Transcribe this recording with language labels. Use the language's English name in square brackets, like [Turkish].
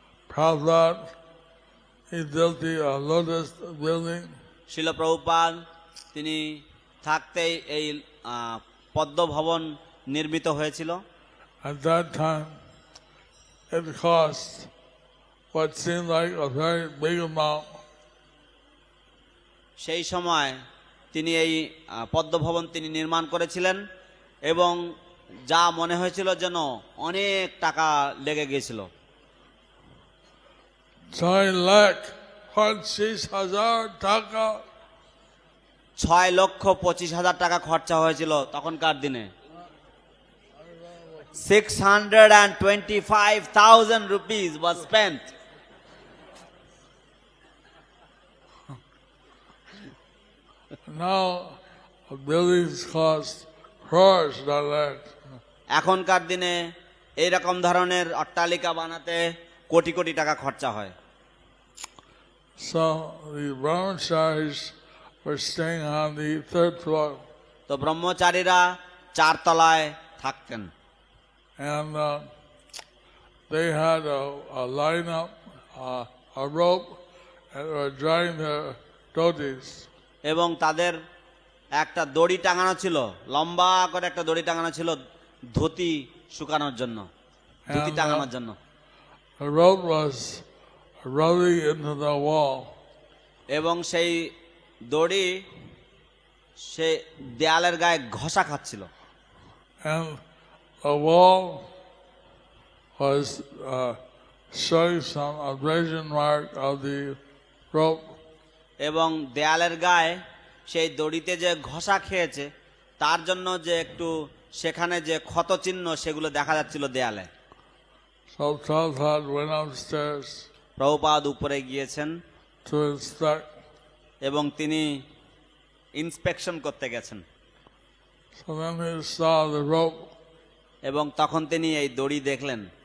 [English] Prabhupada, he built the Lotus building. [Bangla] শিল প্রভুপাদ তিনি থাকতেই এই পদ্ম ভবন নির্মিত হয়েছিল। [English] At that time, it cost what seemed like a very big amount. [Bangla] সেই সময় তিনি এই পদ্ম ভবন তিনি নির্মাণ করেছিলেন এবং যা মনে হয়েছিল যেন অনেক টাকা লেগে গিয়েছিল। 6,25,000 টাকা। 6,25,000 টাকা খরচা হয়েছিল তখনকার দিনে। [English] 625,000 rupees was spent. Now, buildings cost crores, not less. [Bangla] এখনকার দিনে এইরকম ধরনের অট্টালিকা বানাতে কোটি কোটি টাকা খরচা হয়। [English] So the brahmacharis were staying on the 3rd floor. [Bangla] তো ব্রহ্মচারীরা 4 তলায় থাকতেন। [English] And they had a lineup, a rope, and were drying their dhotis. [Bangla] এবং তাদের একটা দড়ি টাঙানো ছিল, লম্বা করে একটা দড়ি টাঙানো ছিল ধুতি শুকানোর জন্য, ধুতি টাঙানোর জন্য। [English] The rope was rubbing into the wall. [Bangla] এবং সেই দড়ি সে দেয়ালের গায়ে ঘষা খাচ্ছিল। [English] And the wall was showing some abrasion mark of the rope. [Bangla] এবং দেয়ালের গায়ে সেই দড়িতে যে ঘষা খেয়েছে তার জন্য যে একটু সেখানে যে ক্ষত চিহ্ন সেগুলো দেখা যাচ্ছিল দেয়ালে। [English] So Prabhupada went upstairs [Bangla] Prabhupada উপরে গিয়েছেন [English] to inspect. [Bangla] এবং তিনি ইন্সপেকশন করতে গেছেন। [English] So then he saw the rope. [Bangla] এবং তখন তিনি এই দড়ি দেখলেন।